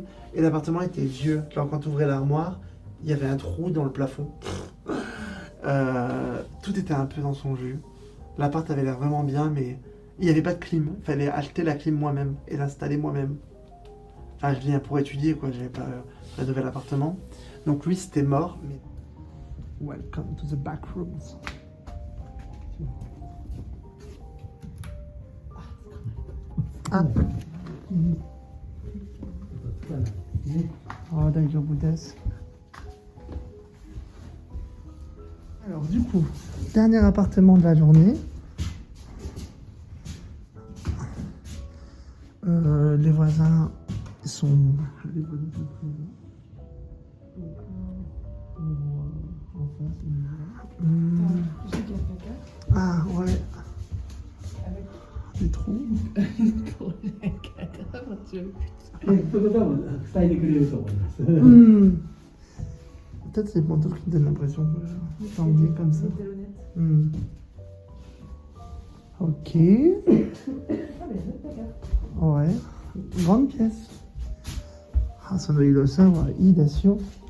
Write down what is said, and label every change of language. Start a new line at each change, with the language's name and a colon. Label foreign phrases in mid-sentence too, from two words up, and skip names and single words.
French: Et l'appartement était vieux. Genre, quand tu ouvrais l'armoire, il y avait un trou dans le plafond. Tout était un peu dans son jus. L'appart avait l'air vraiment bien, mais il n'y avait pas de clim. Il fallait acheter la clim moi-même et l'installer moi-même. Enfin, je viens pour étudier, quoi. J'avais pas le nouvel appartement. Donc lui, c'était mort. Mais...
English: Welcome to the back rooms.
French: Ah.
Japanese: Oh, 大丈夫です.
French: Alors du coup, dernier appartement de la journée. Les voisins sont... Les voisins sont présents. En face, ah ouais. Des trous.
Japanese: そこ多分伝えてくれると思います。
French: Peut-être c'est le manteau qui me donne l'impression que je suis anglais comme ça. Ok. Ouais. Grande pièce. Ah, ça doit y le savoir. Idation.